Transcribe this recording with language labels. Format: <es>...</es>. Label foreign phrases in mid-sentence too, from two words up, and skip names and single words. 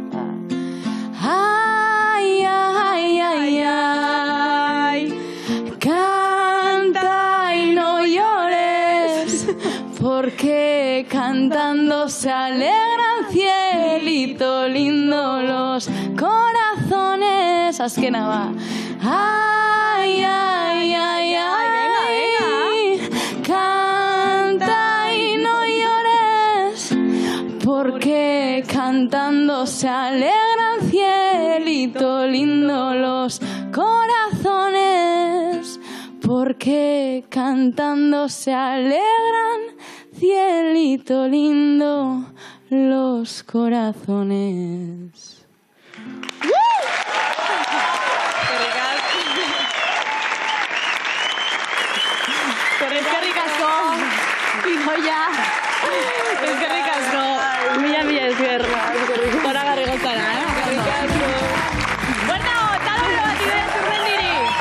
<es>Ay, ay, ay, ay, canta y no llores, porque cantando se alegran, cielito lindo, los corazones.</es> <eu>Azkena ba.</eu> <es>Ay, ay, ay, ay, canta y no llores, porque cantando se alegran, cielito lindo, los corazones, porque cantando se alegran, cielito lindo, los corazones.</es> <eu>Eskerrik asko, Idoia. Eskerrik asko. Mila esker. Zoragarri gozara, Eskerrik asko. Buena, talablo bat Idoia Zurmendiri.</eu>